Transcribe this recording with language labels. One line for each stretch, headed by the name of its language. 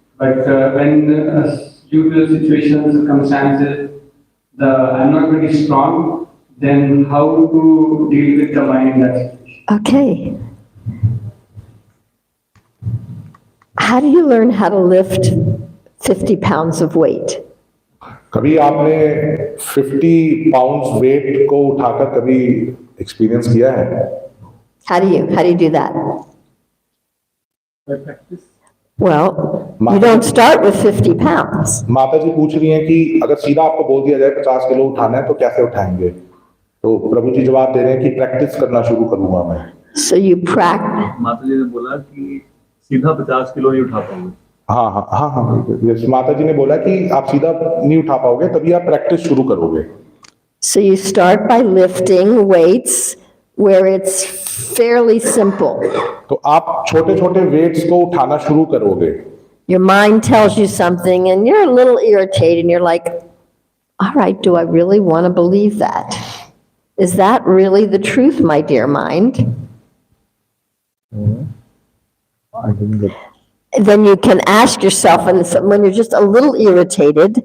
English: But when due to the situations, circumstances, I'm not very strong, then how to deal with the mind in that situation? Okay. How do you learn how to lift 50 pounds of weight?
Hindi: कभी आपने 50 pounds wait को उठाकर कभी experience किया है?
English: How do you do that? By practice. Well, you don't start with 50 pounds.
Hindi: माता जी पूछ रही हैं कि अगर सीधा आपको बोल दिया जाए 50 किलो उठाना है तो कैसे उठाएंगे? तो प्रभु जी जवाब दे रहे हैं कि प्रैक्टिस करना शुरू करूंगा मैं।
English: So you practice.
Hindi: माता जी ने बोला कि सीधा 50 किलो नहीं उठा पाओगे। हाँ, यस, माता जी ने बोला कि आप सीधा नहीं उठा पाओगे, तभी आप प्रैक्टिस शुरू करोगे।
English: So you start by lifting weights where it's fairly simple.
Hindi: तो आप छोटे-छोटे वेट्स को उठाना शुरू करोगे।
English: Your mind tells you something and you're a little irritated and you're like, all right, do I really want to believe that? Is that really the truth, my dear mind? I didn't get. Then you can ask yourself, and when you're just a little irritated,